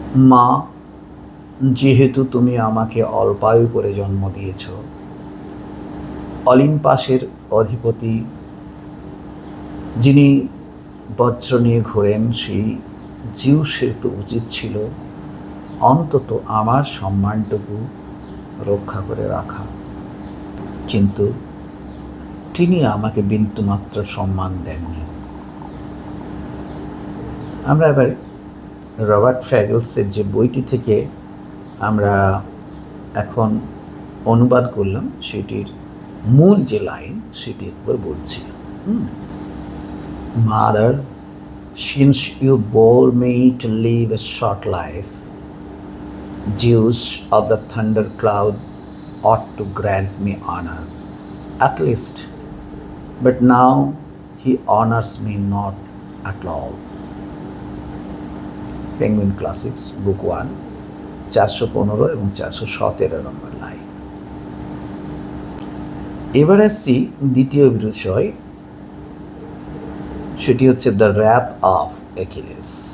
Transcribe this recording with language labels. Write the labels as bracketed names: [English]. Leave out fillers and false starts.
[Bangla] মা, যেহেতু তুমি আমাকে অল্পায়ু করে জন্ম দিয়েছ, অলিম্পাসের অধিপতি যিনি বজ্র নিয়ে ঘোরেন সেই জিউসের তো উচিত ছিল অন্তত আমার সম্মানটুকু রক্ষা করে রাখা, কিন্তু তিনি আমাকে বিন্দুমাত্র সম্মান দেননি। আমরা এবার রবার্ট ফ্যাগেলসের যে বইটি থেকে আমরা এখন অনুবাদ করলাম সেটির মূল যে লাইন সেটি একবার বলছি। [English] Mother, since you bore me to live a short life, Zeus of the thunder cloud ought to grant me honor, at least, but now he honors me not at all. [Bangla] Penguin classics, বুক 1, 415 এবং 417 নম্বর line. এবার আসছি দ্বিতীয় বিষয়, সেটি হচ্ছে the wreath of অ্যাকিলেস।